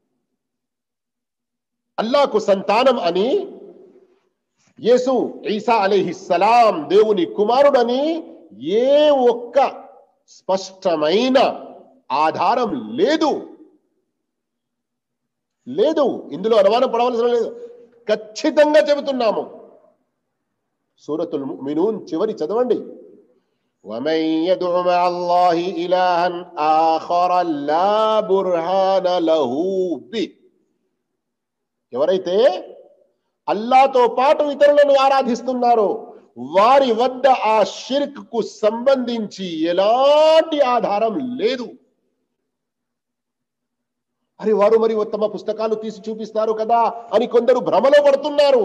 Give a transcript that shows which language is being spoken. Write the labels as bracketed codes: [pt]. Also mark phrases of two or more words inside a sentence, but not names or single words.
[te] అల్లాహకు సంతానం అని, యేసు ఈసా అలైహిస్సలాం దేవుని కుమారుడని ఏ ఒక్క స్పష్టమైన ఆధారం లేదు. ఇందులో అనుమానం పడవలసిన లేదు, ఖచ్చితంగా చెబుతున్నాము. సూరతుల్ ముమినూన్ చివరి చదవండి. [ar] ومن يدع مع الله إلها آخر لا برهان له به. [te] ఎవరైతే అల్లాహ్తో పాటు ఇతరులను ఆరాధిస్తున్నారో వారి వద్ద ఆ షిర్క్ కు సంబంధించి ఎలాంటి ఆధారం లేదు. అరే వారు మరి తమ పుస్తకాలు తీసి చూపిస్తారు కదా అని కొందరు భ్రమలో పడుతున్నారు.